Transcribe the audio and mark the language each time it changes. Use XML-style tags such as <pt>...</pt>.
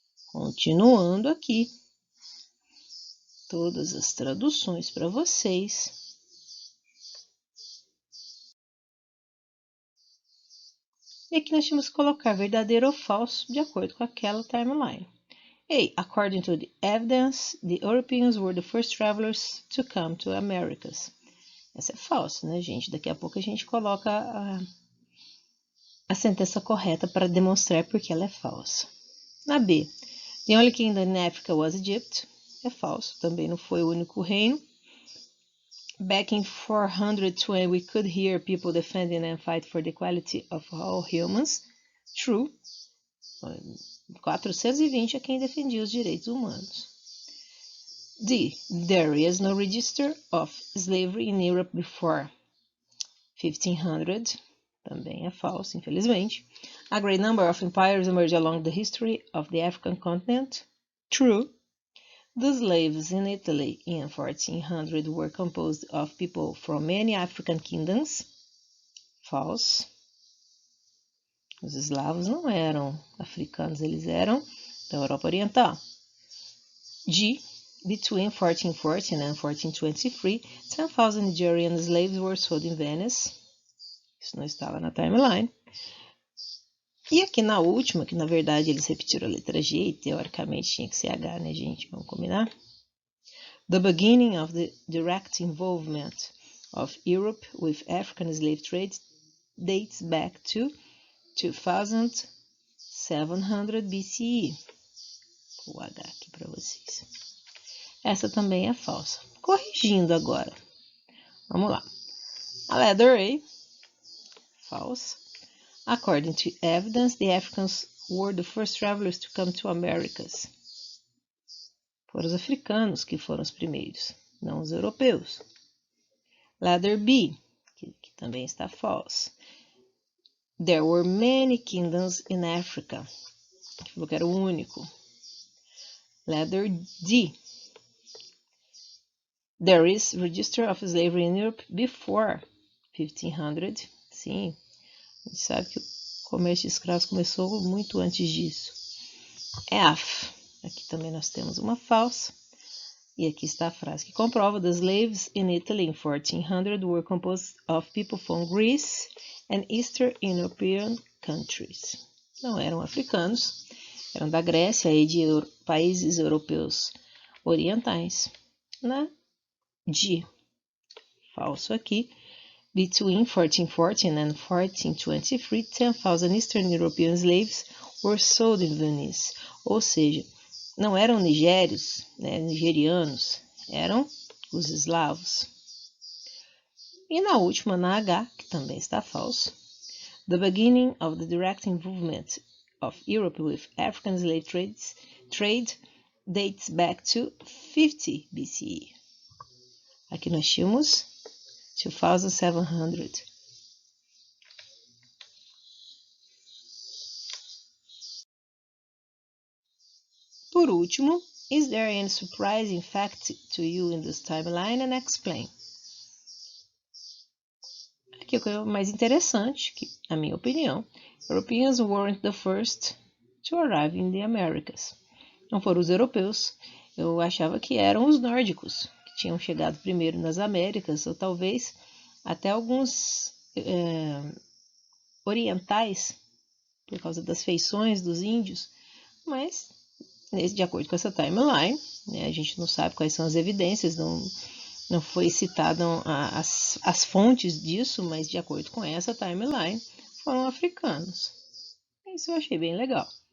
<pt>Continuando aqui, todas as traduções para vocês. E aqui nós temos que colocar verdadeiro ou falso de acordo com aquela timeline. A.</pt> <en>According to the evidence, the Europeans were the first travelers to come to Americas.</en> <pt>Essa é falsa, né, gente? Daqui a pouco a gente coloca a sentença correta para demonstrar porque ela é falsa. Na B,</pt> <en>the only kingdom in Africa was Egypt.</en> <pt>É falso, também não foi o único reino.</pt> <en>Back in 420, we could hear people defending and fight for the equality of all humans. True.</en> <pt>420 é quem defendia os direitos humanos. D.</pt> <en>There is no register of slavery in Europe before 1500.</en> <pt>Também é falso, infelizmente.</pt> <en>A great number of empires emerged along the history of the African continent. True. The slaves in Italy in 1400 were composed of people from many African kingdoms. False.</en> <pt>Os eslavos não eram africanos, eles eram da Europa Oriental. G.</pt> <en>Between 1414 and 1423, 10,000 Nigerian slaves were sold in Venice.</en> <pt>Isso não estava na timeline. E aqui na última, que na verdade eles repetiram a letra G e teoricamente tinha que ser H, né, gente? Vamos combinar?</pt> <en>The beginning of the direct involvement of Europe with African slave trade dates back to 2700 BCE.</en> <pt>Vou H aqui para vocês. Essa também é falsa. Corrigindo agora. Vamos lá. A</pt> <en>letter A, false. According to evidence, the Africans were the first travelers to come to Americas.</en> <pt>Foram os africanos que foram os primeiros, não os europeus.</pt> <en>Letter B,</en> <pt>que também está</pt> <en>false. There were many kingdoms in Africa.</en> <pt>Que falou que era o único.</pt> <en>Letter D. There is register of slavery in Europe before 1500.</en> <pt>Sim, a gente sabe que o comércio de escravos começou muito antes disso. F. Aqui também nós temos uma falsa. E aqui está a frase que comprova:</pt> <en>The slaves in Italy in 1400 were composed of people from Greece and Eastern European countries.</en> <pt>Não eram africanos, eram da Grécia e de países europeus orientais. Na G. Falso aqui.</pt> <en>Between 1414 and 1423, 10,000 Eastern European slaves were sold in Venice.</en> <pt>Ou seja, não eram nigérios, né, nigerianos, eram os eslavos. E na última, na H, que também está falso,</pt> <en>the beginning of the direct involvement of Europe with African slave trade dates back to 50 BCE.</en> <pt>Aqui nós tínhamos 2700. Por último,</pt> <en>is there any surprising fact to you in this timeline, and explain?</en> <pt>Aqui é o que é mais interessante, que, na minha opinião,</pt> <en>Europeans weren't the first to arrive in the Americas.</en> <pt>Não foram os europeus, eu achava que eram os nórdicos, que tinham chegado primeiro nas Américas, ou talvez até alguns orientais, por causa das feições dos índios, mas, de acordo com essa timeline, né, a gente não sabe quais são as evidências, não foi citado as fontes disso, mas de acordo com essa timeline, foram africanos. Isso eu achei bem legal.</pt>